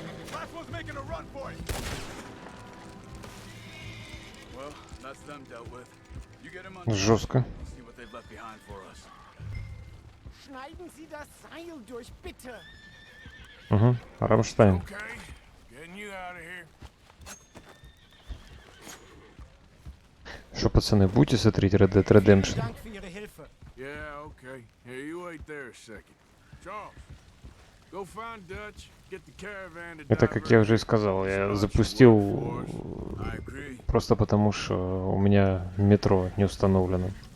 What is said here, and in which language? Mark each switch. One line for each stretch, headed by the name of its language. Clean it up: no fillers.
English: Someone's making a run for it. Well, that's them dealt with. You get him on.
Russian: Жестко.
English: See what they've left behind for us.
German: Schneiden Sie das Seil durch, bitte.
Russian: Угу. Рамштайн.
English: Okay, getting you out of here.
Russian: Что, пацаны, будете смотреть
English: Red Dead Redemption?
German: Dank für Ihre Hilfe.
English: Yeah, okay. Here, you wait there a second. Charles, go find Dutch, get the caravan to
Russian: Это, как я уже и сказал, я запустил просто потому, что у меня метро не установлено.